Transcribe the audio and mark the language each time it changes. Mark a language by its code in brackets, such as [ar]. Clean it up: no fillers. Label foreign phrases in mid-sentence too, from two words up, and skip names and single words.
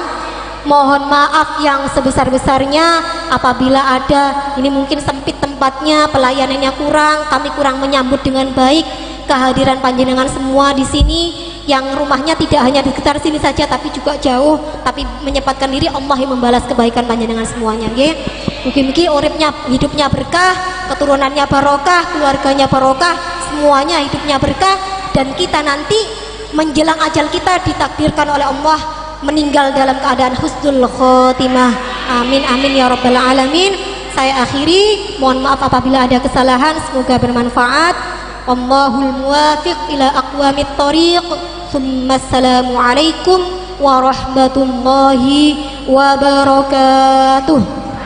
[id] Mohon maaf yang sebesar-besarnya apabila ada, ini mungkin sempit tempatnya, pelayanannya kurang, kami kurang menyambut dengan baik kehadiran panjenengan semua di sini, yang rumahnya tidak hanya di sekitar sini saja tapi juga jauh, tapi menyempatkan diri. Allah yang membalas kebaikan panjenengan semuanya nggih. [jv] Mugi-mugi uripnya [id] hidupnya berkah, keturunannya barokah, keluarganya barokah, semuanya hidupnya berkah, dan kita nanti menjelang ajal kita ditakdirkan oleh Allah meninggal dalam keadaan [ar] حسن الخاتمة. آمين آمين يا رب العالمين. [id] Saya akhiri, mohon maaf apabila ada kesalahan, semoga bermanfaat. [ar] الله الموفق إلى أقوم الطريق. السلام عليكم ورحمة الله وبركاته.